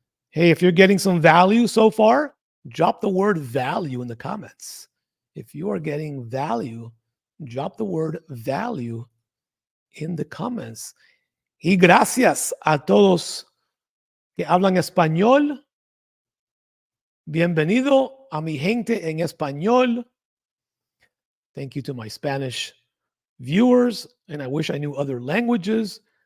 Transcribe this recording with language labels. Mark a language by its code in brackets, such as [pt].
[en] Hey, if you're getting some value so far, drop the word value in the comments. If you are getting value, drop the word value in the comments. [es] Y gracias a todos que hablan español. Bienvenido a mi gente en español. [en] Thank you to my Spanish viewers, and I wish I knew other languages.